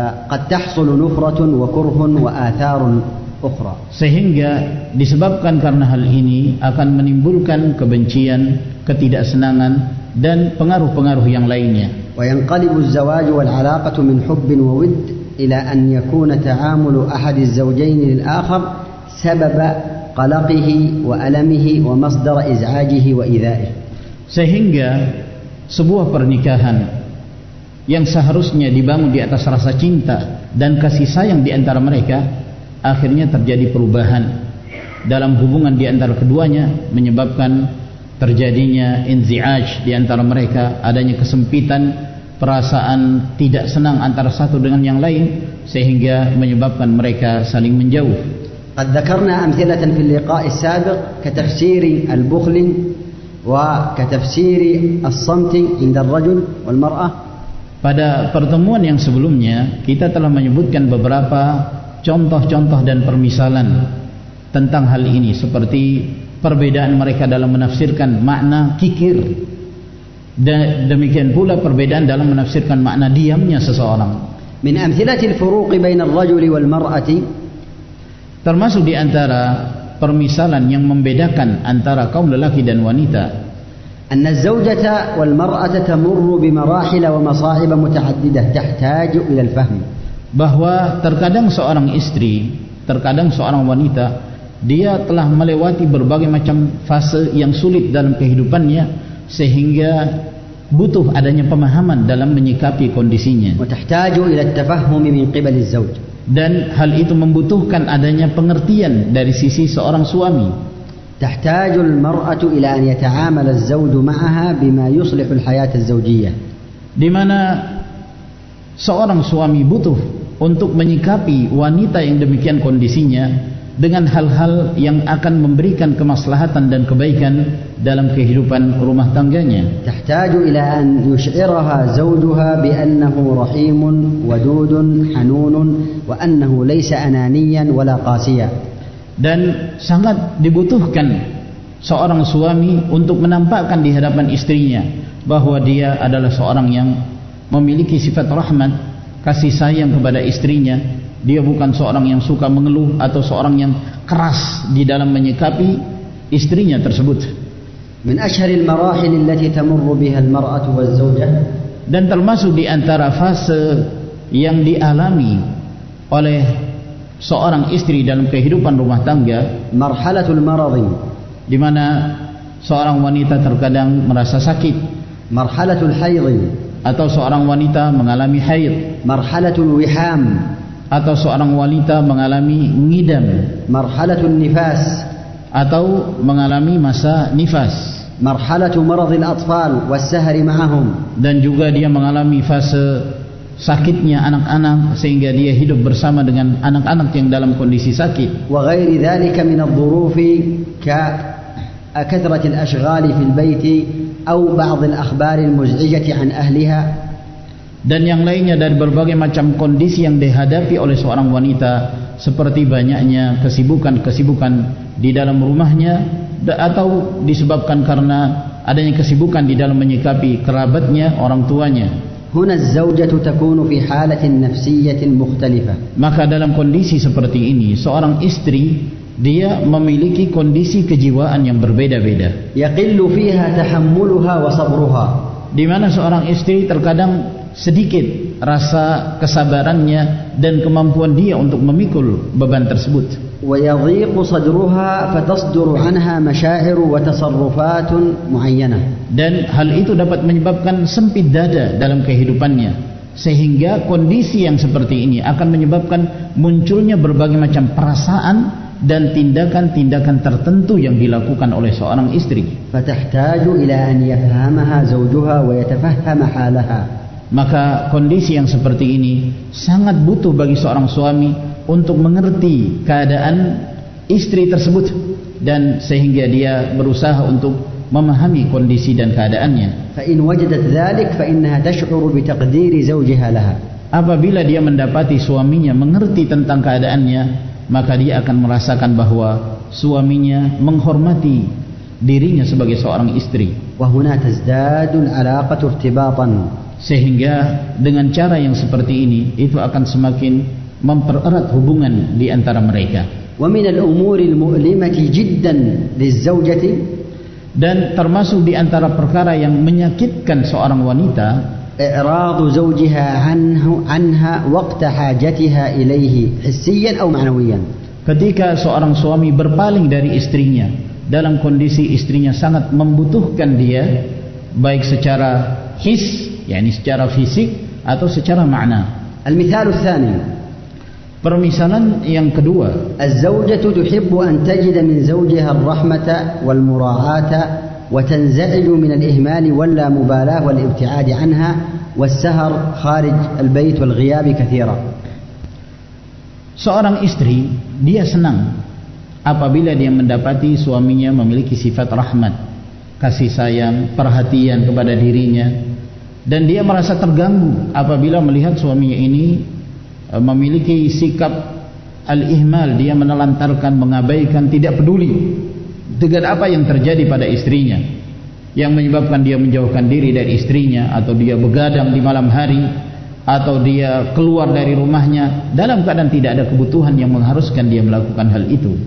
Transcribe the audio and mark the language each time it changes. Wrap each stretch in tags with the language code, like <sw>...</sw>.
<ar>Qad tahsulu nufratun wa kurhun wa atharun ukhra.</ar> <id>Sehingga disebabkan karena hal ini akan menimbulkan kebencian, ketidaksenangan dan pengaruh-pengaruh yang lainnya.</id> <ar>Wa yanqalibu az-zawaj wal 'alaqatu min hubbin wa widd إلى أن يكون تعامل أحد الزوجين للآخر سبب قلقه وألمه ومصدر إزعاجه وإيذائه.</ar> <id>Sehingga sebuah pernikahan yang seharusnya dibangun di atas rasa cinta dan kasih sayang di antara mereka, akhirnya terjadi perubahan dalam hubungan di antara keduanya, menyebabkan terjadinya inzi'aj di antara mereka, adanya kesempitan, perasaan tidak senang antara satu dengan yang lain, sehingga menyebabkan mereka saling menjauh.</id> <ar>قد ذكرنا أمثلة في اللقاء السابق كتفسير البخل وكتفسير الصمت عند الرجل والمرأة.</ar> <id>Pada pertemuan yang sebelumnya kita telah menyebutkan beberapa contoh-contoh dan permisalan tentang hal ini, seperti perbedaan mereka dalam menafsirkan makna kikir, dan demikian pula perbedaan dalam menafsirkan makna diamnya seseorang.</id> <ar>من أمثلة الفروق بين الرجل والمرأة,</ar> <id>termasuk di antara permisalan yang membedakan antara kaum lelaki dan wanita,</id> <ar>أن الزوجة والمرأة تمر بمراحل ومصاعب متعددة تحتاج إلى الفهم.</ar> <id>bahwa terkadang seorang istri, terkadang seorang wanita, dia telah melewati berbagai macam fase yang sulit dalam kehidupannya, sehingga butuh adanya pemahaman dalam menyikapi kondisinya.</id> <ar>وتحتاج إلى التفهم من قبل الزوج.</ar> <id>Dan hal itu membutuhkan adanya pengertian dari sisi seorang suami.</id> <ar>تحتاج المرأة إلى أن يتعامل الزوج معها بما يصلح الحياة الزوجية.</ar> <id>Di mana seorang suami butuh untuk menyikapi wanita yang demikian kondisinya dengan hal-hal yang akan memberikan kemaslahatan dan kebaikan dalam kehidupan rumah tangganya.</id> <ar>تحتاج إلى أن يشعرها زوجها بأنه رحيم ودود حنون وأنه ليس أنانيا ولا قاسيا.</ar> <id>Dan sangat dibutuhkan seorang suami untuk menampakkan di hadapan istrinya bahwa dia adalah seorang yang memiliki sifat rahmat, kasih sayang kepada istrinya. Dia bukan seorang yang suka mengeluh atau seorang yang keras di dalam menyikapi istrinya tersebut.</id> <ar>من أشهر المراحل التي تمر بها المرأة والزوجة,</ar> <id>dan termasuk di antara fase yang dialami oleh seorang istri dalam kehidupan rumah tangga,</id> <ar>مرحلة المرض,</ar> <id>di mana seorang wanita terkadang merasa sakit,</id> <ar>مرحلة الحيض,</ar> <id>atau seorang wanita mengalami haid,</id> <ar>مرحلة الوحام,</ar> <id>atau seorang wanita mengalami ngidam,</id> <ar>مرحلة النفاس,</ar> <id>atau mengalami masa nifas,</id> <ar>مرحلة مرض الأطفال والسهر معهم, dan</ar> <id>juga dia mengalami fase sakitnya anak-anak sehingga dia hidup bersama dengan anak-anak yang dalam kondisi sakit.</id> <ar>وغير ذلك من الظروف ككثرة الأشغال في البيت أو بعض الأخبار المزعجة عن أهلها.</ar> <id>Dan yang lainnya dari berbagai macam kondisi yang dihadapi oleh seorang wanita, seperti banyaknya kesibukan-kesibukan di dalam rumahnya, atau disebabkan karena adanya kesibukan di dalam menyikapi kerabatnya, orang tuanya.</id> <ar>هنا الزوجة تكون في حالة نفسية مختلفة.</ar> <id>Maka dalam kondisi seperti ini, seorang istri dia memiliki kondisi kejiwaan yang berbeda-beda.</id> <ar>يقل فيها تحملها وصبرها.</ar> <id>Di mana seorang istri terkadang sedikit rasa kesabarannya dan kemampuan dia untuk memikul beban tersebut.</id> <ar>ويضيق صدرها فتصدر عنها مشاعر وتصرفات معينة.</ar> <id>Dan hal itu dapat menyebabkan sempit dada dalam kehidupannya, sehingga kondisi yang seperti ini akan menyebabkan munculnya berbagai macam perasaan dan tindakan-tindakan tertentu yang dilakukan oleh seorang istri.</id> <ar>فتحتاج إلى أن يفهمها زوجها ويتفهم حالها.</ar> <id>Maka kondisi yang seperti ini sangat butuh bagi seorang suami untuk mengerti keadaan istri tersebut, dan sehingga dia berusaha untuk memahami kondisi dan keadaannya.</id> <ar>فإن وجدت ذلك فإنها تشعر بتقدير زوجها لها.</ar> <id>Apabila dia mendapati suaminya mengerti tentang keadaannya, maka dia akan merasakan bahwa suaminya menghormati dirinya sebagai seorang istri.</id> <ar>وهنا تزداد العلاقة ارتباطا.</ar> <id>Sehingga dengan cara yang seperti ini, itu akan semakin mempererat hubungan di antara mereka.</id> <ar>ومن الأمور المؤلمة جدا للزوجة,</ar> <id>dan termasuk di antara perkara yang menyakitkan seorang wanita,</id> <ar>إعراض زوجها عنها وقت حاجتها إليه حسيا أو معنويا.</ar> <id>Ketika seorang suami berpaling dari istrinya dalam kondisi istrinya sangat membutuhkan dia, baik secara his, yakni secara fisik, atau secara makna.</id> <ar>المثال الثاني.</ar> <id>Permisalan yang kedua.</id> <ar>الزوجة تحب أن تجد من زوجها الرحمة والمراعاة وتنزعج من الإهمال واللامبالاة والابتعاد عنها والسهر خارج البيت والغياب كثيرا.</ar> <id>Seorang istri, dia senang apabila dia mendapati suaminya memiliki sifat rahmat, kasih sayang, perhatian kepada dirinya, dan dia merasa terganggu apabila melihat suaminya ini memiliki sikap al-ihmal, dia menelantarkan, mengabaikan, tidak peduli dengan apa yang terjadi pada istrinya, yang menyebabkan dia menjauhkan diri dari istrinya, atau dia begadang di malam hari, atau dia keluar dari rumahnya dalam keadaan tidak ada kebutuhan yang mengharuskan dia melakukan hal itu.</id>